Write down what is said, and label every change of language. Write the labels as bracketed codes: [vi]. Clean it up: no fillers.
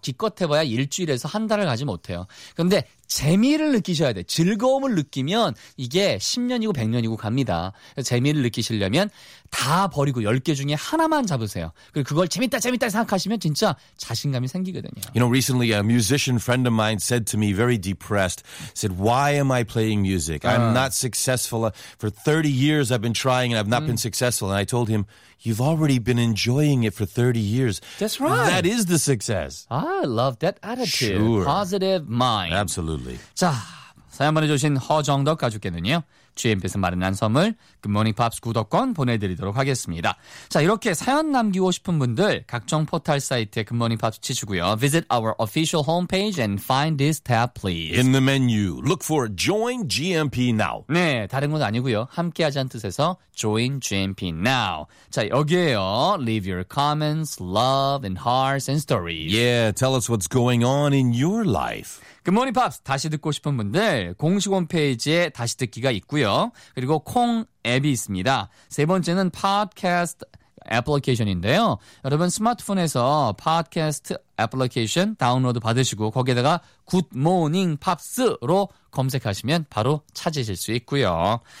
[ko] 기껏 해봐야 일주일에서 한 달을 가지 못해요. 그런데 재미를 느끼셔야 돼. 즐거움을 느끼면 이게 10년이고 100년이고 갑니다. 재미를 느끼시려면 다 버리고 10개 중에 하나만 잡으세요. 그리고 그걸 재밌다 생각하시면 진짜 자신감이 생기거든요. [en] You know, recently a musician friend of mine said to me, very depressed, said, why am I playing music? I'm not successful. For 30 years I've been trying and I've not been successful. And I told him, you've already been enjoying it for 30 years. That's right. That is the success. I love that attitude. Sure. Positive mind. Absolutely. [ko] 자, 사연 보내주신 허정덕 가족께는요. GMP에서 마련한 선물 굿모닝 팝스 구독권 보내드리도록 하겠습니다. 자, 이렇게 사연 남기고 싶은 분들 각종 포털 사이트에 굿모닝 팝스 치시고요. [en] Visit our official homepage and find this tab, please. In the menu, look for Join GMP Now. [ko] 네, 다른 건 아니고요. 함께하자는 뜻에서 Join GMP Now. 자, 여기에요. [en] Leave your comments, love, and hearts, and stories. Yeah, tell us what's going on in your life. Good morning, Pops. [ko] 다시 듣고 싶은 분들 공식 홈페이지에 다시 듣기가 있고요. 그리고 콩 앱이 있습니다. 세 번째는 팟캐스트 애플리케이션인데요. 여러분 스마트폰에서 팟캐스트 애플리케이션 다운로드 받으시고 거기에다가 굿모닝 팝스로 검색하시면 바로 찾으실 수 있고요.